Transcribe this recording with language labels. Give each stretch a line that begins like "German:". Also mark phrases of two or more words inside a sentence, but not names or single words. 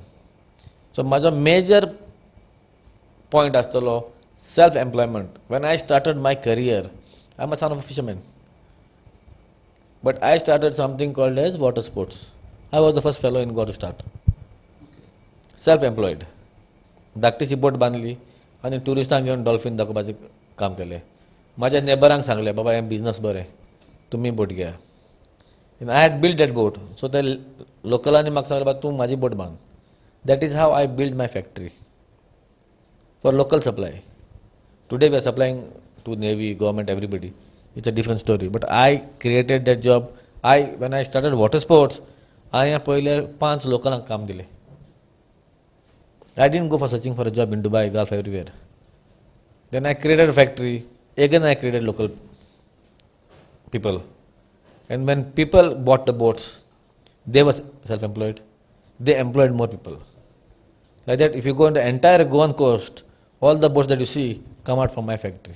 English: So my major point astalo self-employment. When I started my career, I'm a son of a fisherman. But I started something called as water sports. I was the first fellow in Goa to start. Self-employed.
Konkani: धाकटीशी बोट बांदली आनी ट्युरिस्टांक घेवन डॉल्फिन दाखोवपाचें काम केलें. म्हाज्या नेबरांक सांगलें बाबा हें बिजनस बरें तुमी बोट घ्या.
English: I had build that boat
Konkani: सो ते लोकलांनी म्हाका सांगलें बाबा तूं म्हाजी बोट बांद.
English: That is how I build my factory for local supply. Today we are supplying to navy government everybody. It's a different story but I created that job. When I started water sports
Konkani: हांवें पयले 5 लोकलांक काम दिलें.
English: I didn't go for searching for a job in Dubai, Gulf, everywhere. Then I created a factory. Again I created local people. And when people bought the boats, they were self-employed. They employed more people. Like that, if you go on the entire Goan coast, all the boats that you see come out from my factory.